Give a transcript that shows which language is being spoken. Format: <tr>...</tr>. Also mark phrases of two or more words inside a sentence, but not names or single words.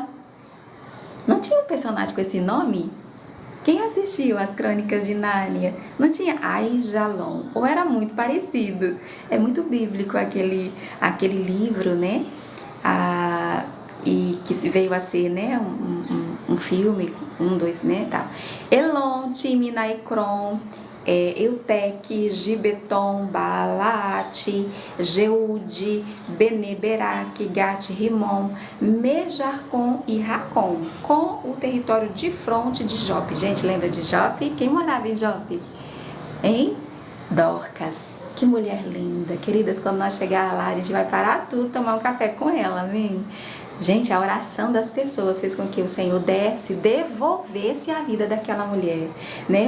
<pt>Não tinha um personagem com esse nome? Quem assistiu às Crônicas de Nárnia não tinha Aijalon, ou era muito parecido. É muito bíblico aquele livro, né? E que se veio a ser, né? Um filme, 2, né? Tal. Elon, Timna, Ecrom, Eutec, Gibeton, Balaate, Jeude, Beneberac, Gat, Rimon, Mejarcon e Racon, com o território de fronte de Jope. Gente, lembra de Jope? Quem morava em Jope? Hein? Dorcas. Que mulher linda. Queridas, quando nós chegar lá, a gente vai parar tudo, tomar um café com ela, amém? Gente, a oração das pessoas fez com que o Senhor devolvesse a vida daquela mulher, né?</pt>